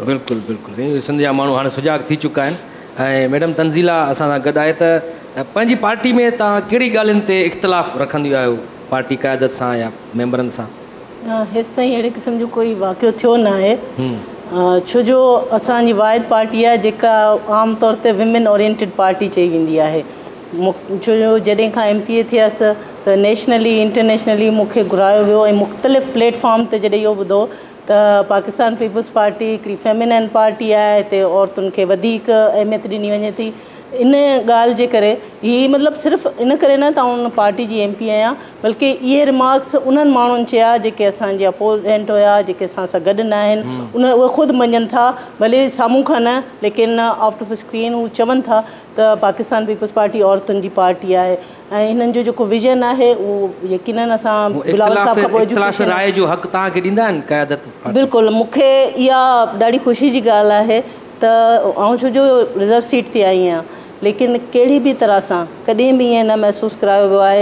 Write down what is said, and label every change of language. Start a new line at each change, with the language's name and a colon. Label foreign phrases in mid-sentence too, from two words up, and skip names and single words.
Sindhi: बिल्कुलु बिल्कुलु सिंध जा माण्हू हाणे सुजाग थी चुका आहिनि ऐं मैडम तंज़ीला असां सां गॾु आहे त पंहिंजी पार्टी में तव्हां कहिड़ी ॻाल्हियुनि ते इख़्तिलाफ़ रखंदियूं आहियो पार्टी क़यादत सां या मेंबरनि सां हेसि ताईं अहिड़े क़िस्म जो कोई वाक़ियो थियो न आहे छो जो असांजी वाहिद पार्टी आहे जेका आम तौर ते
English: women oriented party
Sindhi: चई वेंदी आहे छो जो जॾहिं खां MPA थियसि त
English: nationally internationally
Sindhi: मूंखे घुरायो वियो ऐं मुख़्तलिफ़ प्लेटफॉर्म ते जॾहिं इहो ॿुधो त पाकिस्तान पीपल्स पार्टी हिकिड़ी
English: feminine party
Sindhi: आहे हिते औरतुनि खे वधीक अहमियत ॾिनी वञे थी इन ॻाल्हि जे करे हीअ मतिलबु सिर्फ़ु इन करे न त उन पार्टी जी MP आहियां बल्कि इहे रिमार्क्स उन्हनि माण्हुनि चया जेके असांजे अपोनेंट हुया जेके असां सां गॾु न आहिनि उहे ख़ुदि मञनि था भले साम्हूं खां न लेकिन
English: out of screen
Sindhi: हू चवनि था त पाकिस्तान पीपल्स पार्टी औरतुनि जी पार्टी आहे ऐं हिननि जो जेको विजन आहे उहो यकीनन असां बिलावल साहब खां पोइ राय जो हक़ तव्हांखे ॾींदा आहिनि क़यादत बिल्कुलु मूंखे इहा ॾाढी ख़ुशी जी ॻाल्हि आहे त आउं छो जो
English: reserve seat
Sindhi: ते आई आहियां लेकिन कहिड़ी बि तरह सां कॾहिं बि ईअं न महसूसु करायो वियो आहे